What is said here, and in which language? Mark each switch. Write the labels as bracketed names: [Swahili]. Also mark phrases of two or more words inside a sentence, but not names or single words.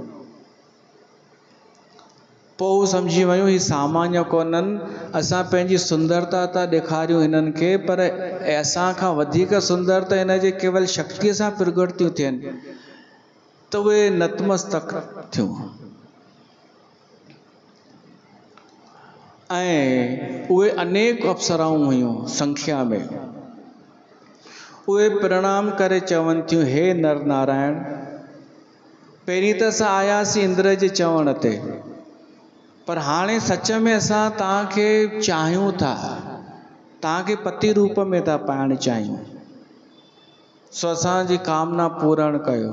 [Sindhi] पोइ हू सम्झी वियूं ही सामान्य कोन्हनि, असां पंहिंजी सुंदरता था ॾेखारियूं हिननि खे, पर असां खां वधीक सुंदर त हिन जे केवल शक्तिअ सां प्रगट थियूं थियनि। त उहे नतमस्तक थियूं। ऐं उहे अनेक अप्सराऊं हुयूं संख्या में। उहे प्रणाम करे चवनि थियूं, हे नर नारायण, पहिरीं त असां आयासीं इंद्र जे चवण ते, पर हाणे सच में असां तव्हांखे चाहियूं था, तव्हांखे पति रूप में था पाइण चाहियूं, सो असांजी कामना पूर्ण कयो।